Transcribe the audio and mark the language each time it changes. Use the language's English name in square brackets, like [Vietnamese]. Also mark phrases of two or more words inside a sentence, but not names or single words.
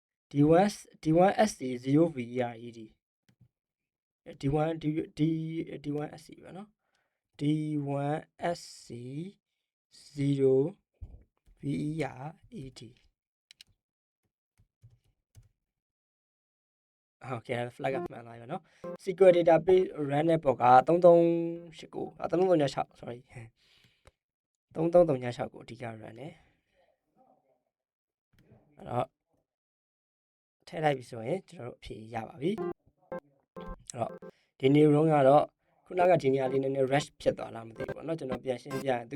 [Burmese] d1sc0vered d1sc ပဲเนาะd1sc0vered okay flag မှန်လာပြီเนาะ [English] SQL database run [Burmese] တဲ့ပေါ်က3389 3336 sorry 3336ကိုအဓိက run တယ်အဲ့တော့ထည့်လိုက်ပြီဆိုရင်ကျွန်တော်တို့အဖြေရပါပြီအဲ့တော့ဒီ [English] new room [Burmese] ကတော့ခုနကဒီနေရာလေးနည်းနည်း rush ဖြစ်သွားလားမသိဘူးပေါ့เนาะကျွန်တော်ပြန်ရှင်းပြရင်သူ